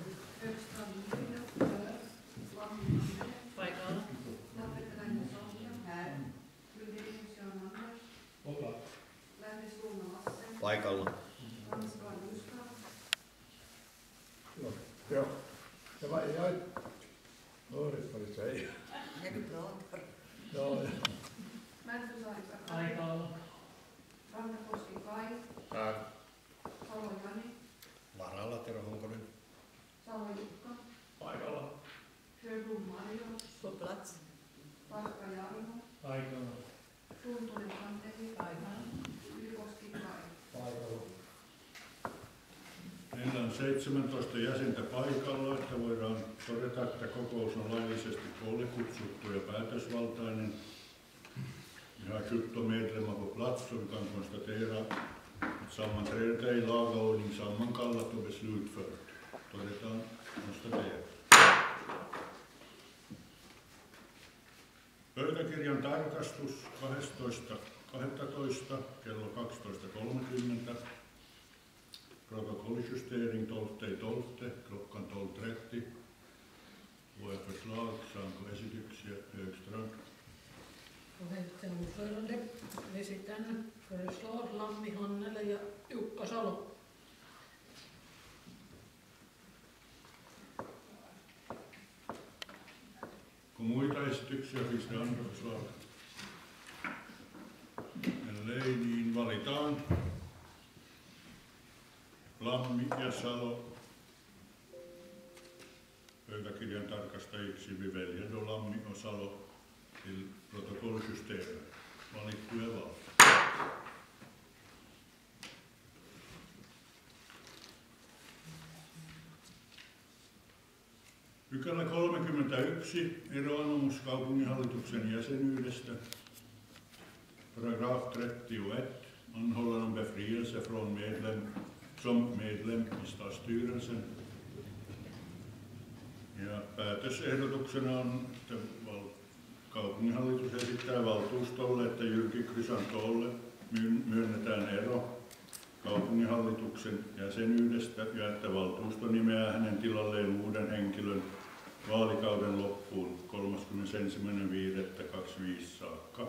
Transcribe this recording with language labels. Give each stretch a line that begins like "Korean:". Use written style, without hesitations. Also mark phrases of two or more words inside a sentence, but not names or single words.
Finnish: Paikalla. Paikalla. Joo.
Swedish: Ja jag hördes vad du säger. Ja du pratar. Ja.
Finnish: Paikalla. Rantakoski Kai.
Swedish: Här.
Finnish: Salo Jani. Varalla Tero Honkonen. Salo Jukka. Paikalla. Sjöblom Marjo.
Swedish: På plats.
Finnish: Paska Jarmo. Paikalla. Tuntunen Santeri. Paikalla. Ylikoski Kai. Paikalla. Meillä on 17 jäsentä paikalla, että voidaan todeta, että kokous on laillisesti koolle kutsuttu ja päätösvaltainen.
Swedish: Vi har 17 medlemmar på plats som kan konstatera att sammanträdet är i laga ordning sammankallat och beslutfört.
Finnish: Todetaan konstaterat. Pöytäkirjan tarkastus 12.12. kello 12.30. Protokolljustering 12.12.
Swedish: klockan 12.30. Våra förslag,
Finnish: saanko esityksiä Högström? Puheenjohtajan ordförande esitän föreslår Lammi Hannele ja Jukka Salo. Kun muita esityksiä,
Swedish: finns det andra förslag?
Finnish: Ellei, niin valitaan Lammi ja Salo pöytäkirjan tarkastajiksi.
Swedish: Vi väljer då Lammi och Salo till protokolljusterare.
Finnish: Valittuja vaan. Pykälä 31. Eroanomus kaupunginhallituksen jäsenyydestä.
Swedish: Paragraf 31. Anhållan om befrielse från som medlem i stadsstyrelsen.
Finnish: Ja päätösehdotuksena on, että kaupunginhallitus esittää valtuustolle, että Jyrki Chrysantolle myönnetään ero kaupunginhallituksen jäsenyydestä ja että valtuusto nimeää hänen tilalleen uuden henkilön vaalikauden loppuun 31.5.25 saakka.